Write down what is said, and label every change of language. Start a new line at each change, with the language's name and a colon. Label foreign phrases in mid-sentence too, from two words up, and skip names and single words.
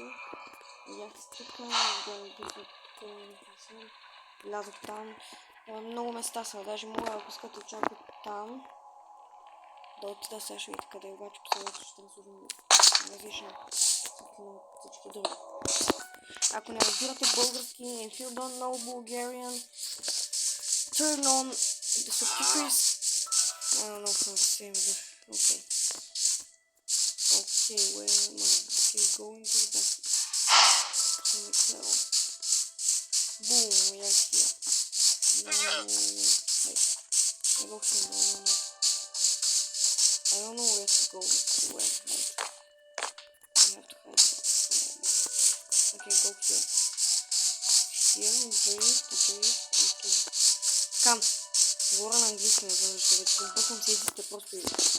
Bulgarian: Видях се тук, влязох там. Много места са, даже мога, ако искате чак от там да отида, сега ще видите къде, обаче последното ще разложим различно всички други. Ако не разбирате български,
English: if you don't know Bulgarian, turn on the subtitles. I don't know how to say it. Okay, where am I? Okay, going to the back. Boom, we are here. No, wait. I go here, no. I don't know where to go, where, right? I have to hide. Okay, go here. Here, drift, okay. Come.
Bulgarian: Говоря на английски, не знам защо, вече компътвам си езиците, просто и...